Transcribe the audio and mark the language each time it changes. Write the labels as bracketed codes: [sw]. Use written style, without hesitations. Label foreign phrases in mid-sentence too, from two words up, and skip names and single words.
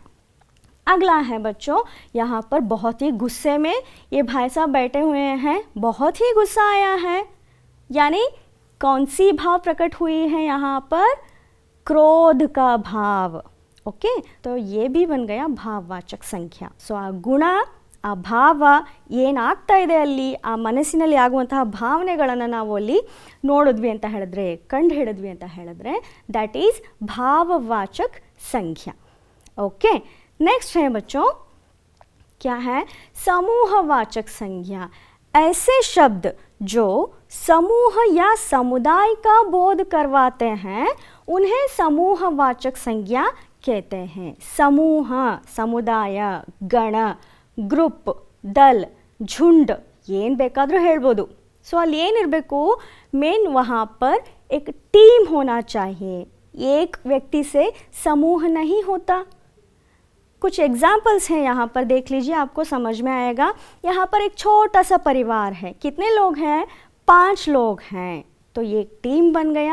[hi] अगला है बच्चों, यहाँ पर बहुत ही गुस्से में ये भाई साहब बैठे हुए हैं, बहुत ही गुस्सा आया है। यानी कौन सी भाव प्रकट हुई है यहाँ पर? क्रोध का भाव। ओके, तो ये भी बन गया भाववाचक संख्या। सो आ गुण, [kn] ಆ ಭಾವ ಏನಾಗ್ತಾ ಇದೆ ಅಲ್ಲಿ, ಆ ಮನಸ್ಸಿನಲ್ಲಿ ಆಗುವಂತಹ ಭಾವನೆಗಳನ್ನು ನಾವು ಅಲ್ಲಿ ನೋಡಿದ್ವಿ ಅಂತ ಹೇಳಿದ್ರೆ, ಕಂಡು ಹಿಡಿದ್ವಿ ಅಂತ ಹೇಳಿದ್ರೆ, [en] that is [hi] भाववाचक संज्ञा। [en] okay, next [hi] है बच्चों, क्या है? समूहवाचक संज्ञा। ऐसे शब्द जो समूह या समुदाय का बोध करवाते हैं उन्हें समूहवाचक संज्ञा कहते हैं। समूह, समुदाय, गण, [kn] ಗ್ರೂಪ್, ದಲ್, झुंड ಏನು ಬೇಕಾದರೂ ಹೇಳ್ಬೋದು। सो ಅಲ್ಲಿ ಏನಿರಬೇಕು? [hi] मेन वहाँ पर एक टीम होना चाहिए, एक व्यक्ति से समूह नहीं होता। कुछ एग्जाम्पल्स हैं यहाँ पर, देख लीजिए, आपको समझ में आएगा। यहाँ पर एक छोटा सा परिवार है, कितने लोग हैं? 5 लोग हैं, तो ये एक टीम बन गया।